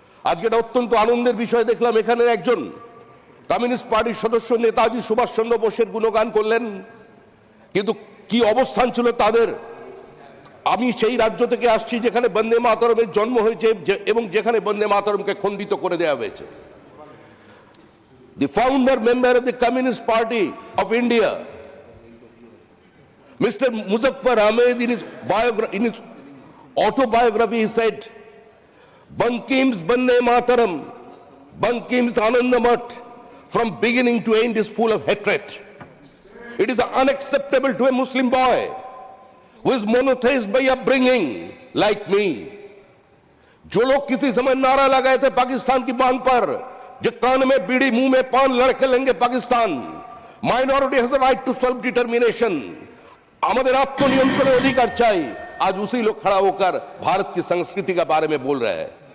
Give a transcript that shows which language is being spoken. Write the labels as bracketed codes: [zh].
[bn] আজকে এটা অত্যন্ত আনন্দের বিষয় দেখলাম, এখানে একজন কমিউনিস্ট পার্টির সদস্য নেতাজি সুভাষচন্দ্র বোসের গুণগান করলেন, কিন্তু কি অবস্থান ছিল তাদের। আমি সেই রাজ্য থেকে আসছি যেখানে বন্দে মাতরমের জন্ম হয়েছে এবং যেখানে বন্দে মাতরমকে খণ্ডিত করে দেওয়া হয়েছে। [en] The founder member of the Communist Party of India, Mr. Muzaffar Ahmed, in his autobiography, he said, Bankim's Bande Mataram, Bankim's Anandamat, from beginning to end is full of hatred. It is unacceptable to a Muslim boy who is monotheist by upbringing like me. [hi] जो लोग किसी समय नारा लगाए थे पाकिस्तान की मांग पर, जो कान में बीड़ी मुंह में पान लड़के लेंगे Pakistan, [en] minority has a right to self determination, [bn] আমাদের আত্মনিয়ন্ত্রণের অধিকার চাই, [hi] आज उसी लोग खड़ा होकर भारत की संस्कृति के बारे में बोल रहे हैं।